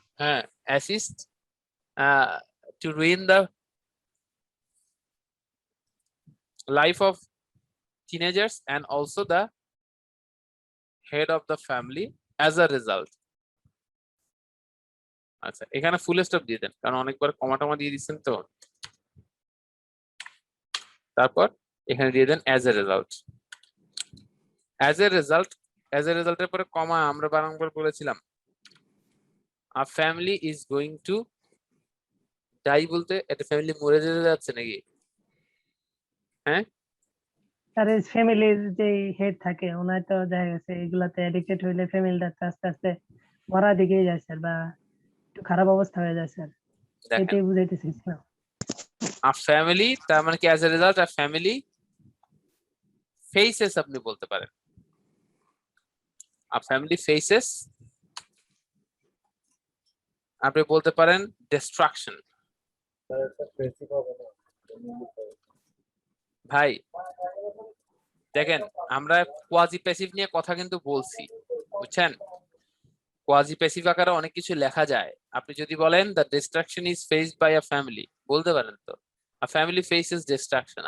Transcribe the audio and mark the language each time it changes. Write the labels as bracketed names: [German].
[English] হ্যাঁ, assist to ruin the life of teenagers and also the head of the family as a result. [Bangla] আচ্ছা এখানে full stop দিয়ে দেন কারণ অনেকবার কমা টমা দিয়ে দিচ্ছেন তো। তারপর এখানে দিয়ে দেন [English] as a result, as a result, as a result [Bangla] এর পরে কমা আমরা বারংবার বলেছিলাম [English] a family is going to die [Bangla] বলতে একটা ফ্যামিলি মরে যেতে যাচ্ছে নাকি? হ্যাঁ স্যার এই ফ্যামিলির যে হেড থাকে ওনার তো দেখা গেছে এগুলাতে অ্যাডিক্টেড হইলে ফ্যামিলিটা আস্তে আস্তে মরার দিকেই যায় স্যার, বা একটু খারাপ অবস্থা হয়ে যায় স্যার, দেখেন এটাই বুঝাইতে চাইছিলাম। [English] a family [Bangla] তার মানে কি [English] as a result a family faces [Bangla] আপনি বলতে পারেন, [English] a family faces আপনি বলতে পারেন destruction। [Bangla] ভাই দেখেন আমরা কোয়াজি প্যাসিভ নিয়ে কথা কিন্তু বলছি বুঝছেন, কোয়াজি প্যাসিভ আকারে অনেক কিছু লেখা যায়। আপনি যদি বলেন [English] the destruction is faced by a family [Bangla] বলতে পারেন তো, [English] A family faces destruction.